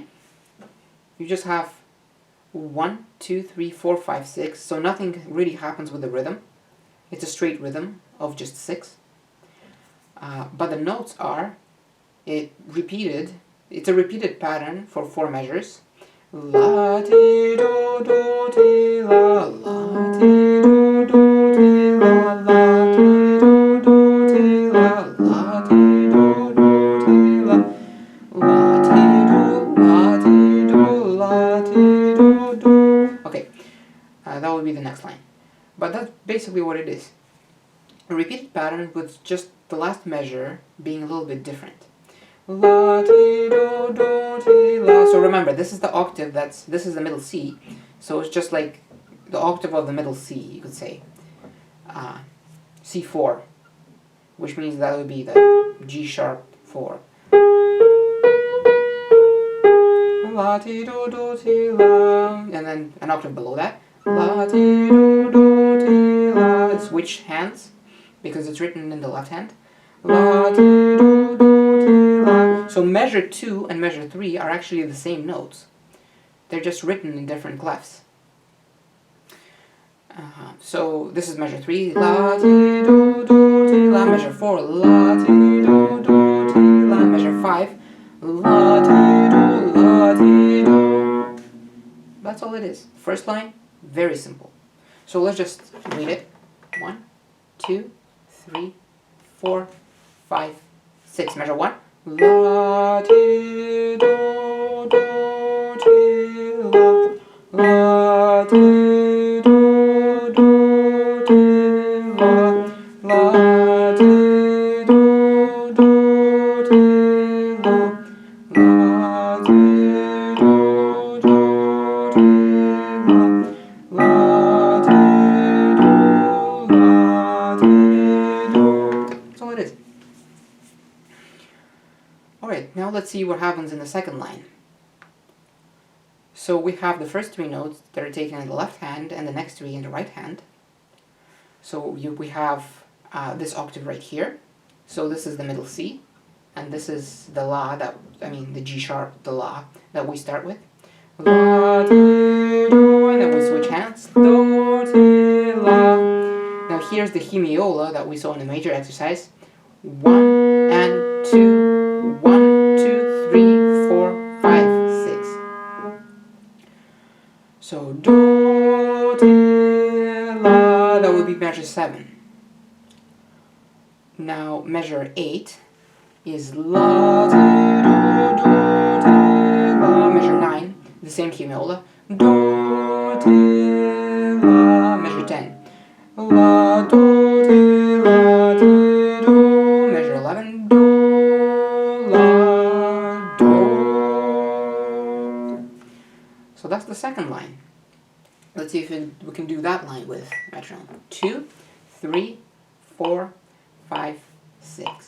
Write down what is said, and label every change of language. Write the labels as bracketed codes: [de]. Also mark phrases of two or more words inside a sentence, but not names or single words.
[en] You just have 1, 2, 3, 4, 5, 6, so nothing really happens with the rhythm. It's a straight rhythm of just 6. But the notes are it's a repeated pattern for 4 measures. La ti do do ti la, la ti do do ti la, la ti do do ti la, la ti do do ti la, la ti do, la ti do, la ti do do. Okay, that would be the next line. But that's basically what it is. A repeated pattern with just the last measure being a little bit different. La ti do do ti la. So remember, this is the octave this is the middle C, so it's just like the octave of the middle C, you could say. C4, which means that would be the G sharp 4. La ti do do ti la, and then an octave below that. La ti do do ti la. Switch hands because it's written in the left hand. La ti do do ti la. So measure 2 and measure 3 are actually the same notes. They're just written in different clefs. So this is measure 3. La ti do do ti la. Measure 4. La ti do do ti la. Measure 5. La ti do, la ti do. That's all it is. First line, very simple. So let's just read it. 1, 2, 3, 4, 5, 6. Measure 1. La ti do do ti la. La ti do do ti la. La ti do do ti la. La ti do do ti la. La ti do, la ti do. That's all it is. Alright, now let's see what happens in the second line. So we have the first 3 notes that are taken in the left hand and the next 3 in the right hand. So we have this octave right here. So this is the middle C, and this is the La the G sharp, the La that we start with. La, ti, do, and then we switch hands. Do, ti, la. Now here's the hemiola that we saw in the major exercise. 1 and 2, 1, 2, 3, 4, 5, 6. So do, ti, la, that would be measure 7. Now measure 8 is La, ti, do, ti, la. Measure 9, the same hemiola. Do, ti, la. Measure 10. La, do, ti, la, ti, do. Measure 11. Do, la, do. So that's the second line. Let's see if we can do that line with metronome. 2, 3, 4, 5, 6.